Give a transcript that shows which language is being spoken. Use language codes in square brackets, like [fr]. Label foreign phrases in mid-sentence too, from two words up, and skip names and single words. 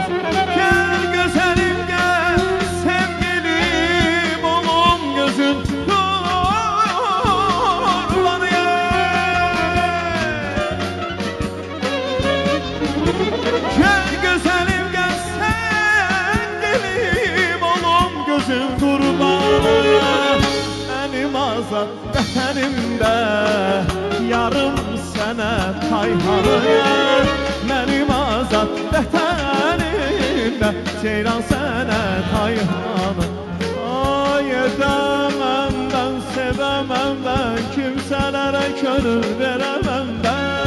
[tr] Gel güzelim gel, sevgilim olum gözün kurbanı gel güzelim gel, sevgilim olum gözün kurbanı. [az] Benim azad vətənimdə yarım sənə tayhanıyam. Benim azad vətənimdə ceyran sənə tayhanı. Ay edəməm mən, sevəməm mən, kimsələrə könül verəməm mən.